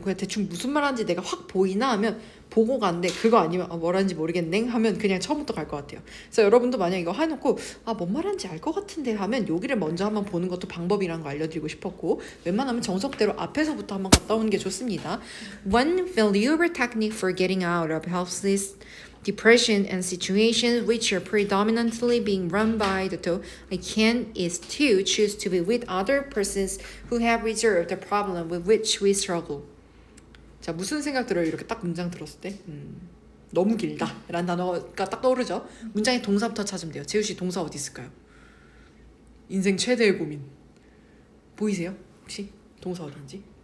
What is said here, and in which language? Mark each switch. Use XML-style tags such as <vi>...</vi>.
<ko>그냥 대충 무슨 말하는지 내가 확 보이나 하면 보고 가는데 그거 아니면 뭐라는지 모르겠네 하면 그냥 처음부터 갈 것 같아요. 그래서 여러분도 만약 이거 해놓고 뭔 말하는지 알 것 같은데 하면 여기를 먼저 한번 보는 것도 방법이라는 거 알려드리고 싶었고 웬만하면 정석대로 앞에서부터 한번 갔다 오는 게 좋습니다.</ko> <en>One valuable technique for getting out of helpless depression and situations which are predominantly being run by the two I can is to choose to be with other persons who have resolved the problem with which we struggle.</en> <ko>자, 무슨 생각 들어요? 이렇게 딱 문장 들었을 때 너무 길다 라는 단어가 딱 떠오르죠. 문장의 동사부터 찾으면 돼요. 재우씨 동사 어디 있을까요? 인생 최대의 고민 보이세요? 혹시 동사 어디인지?</ko>